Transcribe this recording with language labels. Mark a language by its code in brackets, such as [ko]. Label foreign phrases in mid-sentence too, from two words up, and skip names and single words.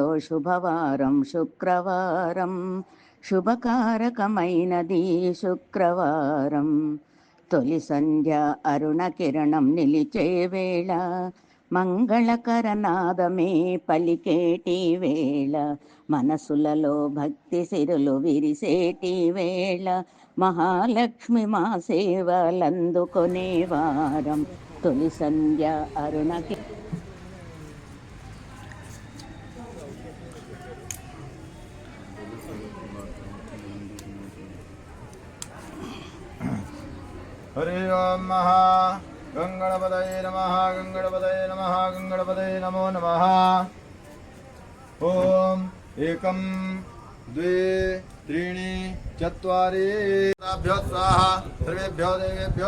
[te] శుభవారం శుక్రవారం శుభకారకమైనది శుక్రవారం తొలి సంధ్య అరుణ కిరణం నిలిచే వేళ మంగళకర నాదమే పలికేటి వేళ మనసులలో భక్తి సిరులు విరిసేటి వేళ మహాలక్ష్మి మా సేవలందుకొనే వారం తొలి సంధ్య అరుణ [sa] हरि ओम महा गंगणपतये नमः गंगणपतये नमः गंगणपतये नमो नमः ओम एकम द्वे त्रीणि चत्वारि स्वाहा सर्वेभ्यो देवेभ्यो